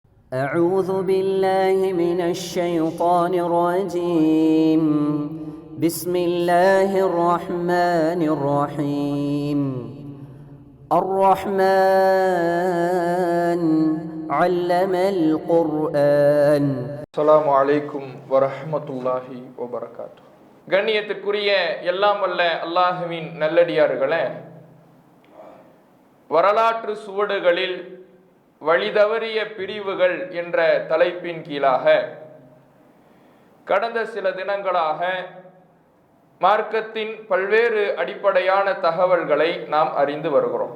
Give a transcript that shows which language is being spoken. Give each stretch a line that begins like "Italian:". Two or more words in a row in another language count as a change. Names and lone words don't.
Arabic: أعوذ بالله من الشيطان الرجيم بسم الله الرحمن الرحيم الرحمن علم القرآن. السلام عليكم ورحمة الله وبركاته.
Tamil: கண்ணியத்திற்குரிய எல்லாம் வல்ல அல்லாஹுவின் நல்லடியார்களே, வரலாற்று சுவடுகளில் வழிதவறிய பிரிவுகள் என்ற தலைப்பின் கீழாக கடந்த சில தினங்களாக மார்க்கத்தின் பல்வேறு அடிப்படையான தகவல்களை நாம் அறிந்து வருகிறோம்.